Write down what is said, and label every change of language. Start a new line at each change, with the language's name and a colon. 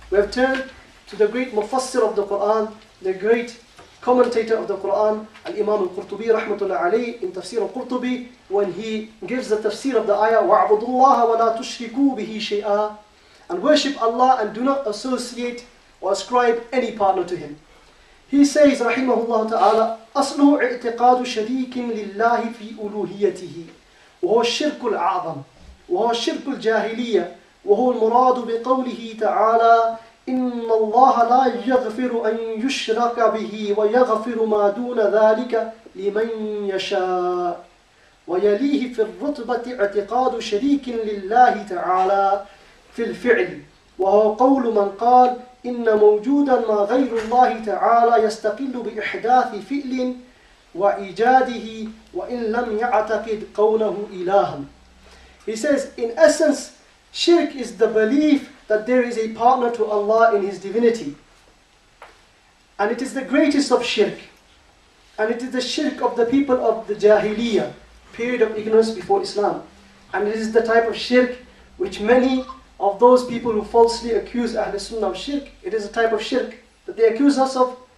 English: We have turned to the great mufassir of the Qur'an, the great commentator of the Qur'an, al-Imam al-Qurtubi rahmatullah alayhi, in Tafsir al-Qurtubi, when he gives the tafsir of the ayah,
Arabic: وَعْبُدُوا اللَّهَ وَلَا تُشْرِكُوا بِهِ شَيْئًا,
English: and worship Allah and do not associate or ascribe any partner to Him. He says, rahimahullah ta'ala,
Arabic: أَصْلُهُ اعْتِقَادُ شَرِيكٍ لِلَّهِ فِي أُلُوهِيَّتِهِ وهو الشرك الأعظم وهو الشرك الجاهلية وهو المراد بقوله تعالى إن الله لا يغفر أن يشرك به ويغفر ما دون ذلك لمن يشاء. ويليه في الرتبة اعتقاد شريك لله تعالى في الفعل وهو قول من قال إن موجودا ما غير الله تعالى يستقل بإحداث فعل وإيجاده وإن لم يعتقد كونه إلها.
English: He says, in essence, shirk is the belief that there is a partner to Allah in His divinity. And it is the greatest of shirk. And it is the shirk of the people of the Jahiliyyah, period of ignorance before Islam. And it is the type of shirk which many of those people who falsely accuse Ahl-Sunnah of shirk, it is a type of shirk that they accuse us of.